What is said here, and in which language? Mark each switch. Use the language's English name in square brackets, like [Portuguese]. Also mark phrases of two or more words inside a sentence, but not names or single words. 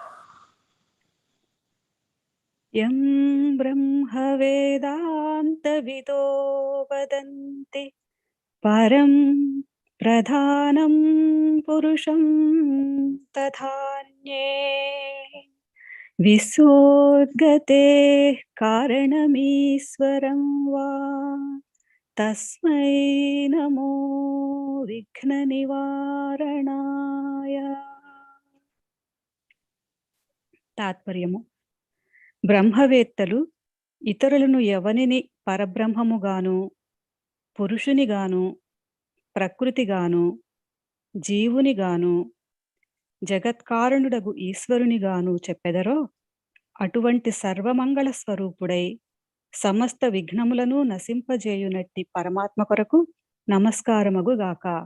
[Sanskrit] यं ब्रह्मवेदान्तविदो वदन्ति परं प्रधानं पुरुषं तथान्ये विसोद्गतेः कारणमीश्वरं वा तस्मै नमो विघ्ननिवारणाय। [Telugu] తాత్పర్యము: బ్రహ్మవేత్తలు ఇతరులను ఎవనిని పరబ్రహ్మముగాను, పురుషునిగాను, ప్రకృతిగాను, జీవునిగాను, జగత్కారణుడగు ఈశ్వరునిగాను చెప్పెదరో అటువంటి సర్వమంగళ స్వరూపుడై సమస్త విఘ్నములను నశింపజేయునట్టి పరమాత్మ కొరకు నమస్కారమగుగాక.